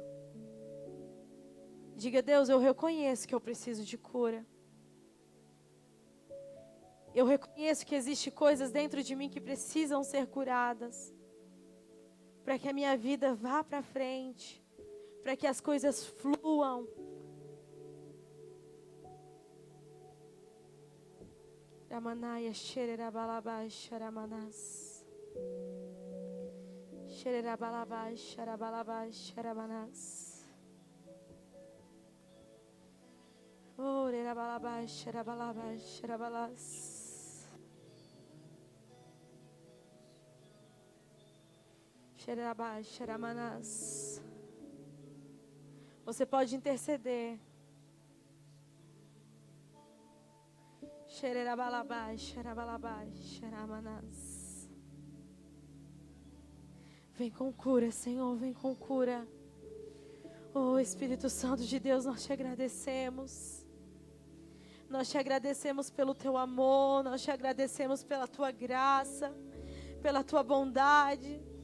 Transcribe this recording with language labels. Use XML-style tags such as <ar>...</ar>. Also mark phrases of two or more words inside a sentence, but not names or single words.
<pt>Diga: Deus, eu reconheço que eu preciso de cura. Eu reconheço que existem coisas dentro de mim que precisam ser curadas. Para que a minha vida vá para frente. Para que as coisas fluam. Ramanaya xererabalabá xaramanás. Xererabalabá xarabalabá xaramanás. Oh, rerabalabá xerabalabá xerabalás. Xererabá xeramanás. Você pode interceder. Xererabalabá xerabalabá xeramanás. Vem com cura, Senhor, vem com cura. Oh, Espírito Santo de Deus, nós te agradecemos. Nós te agradecemos pelo teu amor, nós te agradecemos pela tua graça, pela tua bondade.</pt>